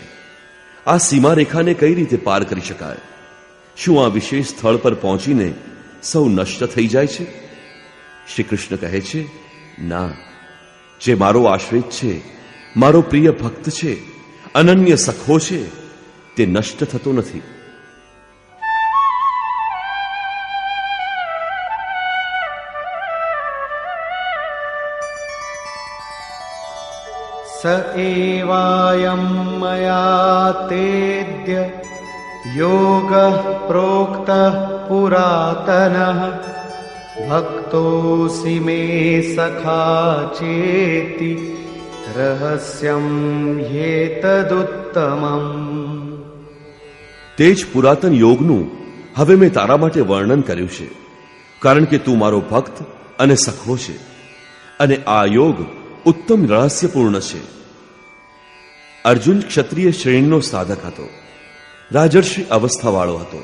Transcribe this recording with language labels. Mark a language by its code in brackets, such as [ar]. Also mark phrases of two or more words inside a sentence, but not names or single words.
[gu] આ સીમારેખાને કઈ રીતે પાર કરી શકાય? શું આ વિશેષ સ્થળ પર પહોંચીને સૌ નષ્ટ થઈ જાય છે? શ્રી કૃષ્ણ કહે છે, ના, જે મારો આશ્રિત છે, મારો પ્રિય ભક્ત છે, અનન્ય સખો છે, તે નષ્ટ થતો નથી. [sa] स एवायं मया तेद्य योगः प्रोक्तः पुरातनः भक्तोऽसि मे सखा चेति रहस्यं ह्येतदुत्तमम्. [gu] તે જ પુરાતન યોગનું હવે મેં તારા માટે વર્ણન કર્યું છે, કારણ કે તું મારો ભક્ત અને સખો છે, અને આ યોગ ઉત્તમ રહસ્યપૂર્ણ છે. અર્જુન ક્ષત્રિય શ્રેણીનો સાધક હતો, રાજર્ષિ અવસ્થાવાળો હતો.